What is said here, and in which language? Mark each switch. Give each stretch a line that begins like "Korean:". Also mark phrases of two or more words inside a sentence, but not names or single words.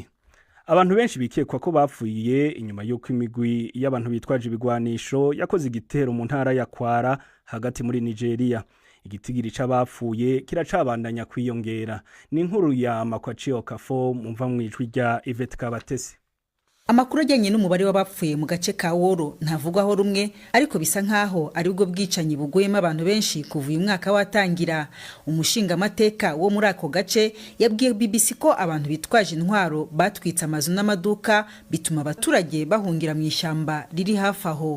Rundi: Abantu benshi bikekwa ko bapfuye inyuma y'uko imigwi y'abantu bitwaje ibigwanisho yakoze igitero mu ntara ya Kwara hagati muri Nigeria. Igitigiri c'abapfuye kiracabandanya kwiyongera. Ni inkuru ya Makwachi Okafo mumva mwijwi rya Yvette Kabatesi.
Kinyarwanda: Amakuru ajyanye n'umubare w'abapfuye mu gace ka Woro ntavugwaho rumwe, ariko bisa nkaho ari ubwo bwicanyi buguyemo abantu benshi kuva uyu mwaka watangira. Umushinga amateka wo muri ako gace yabwiye BBC ko abantu bitwaje intwaro batwitse amazu n'amaduka, bituma abaturage bahungira mu ishyamba riri hafi aho.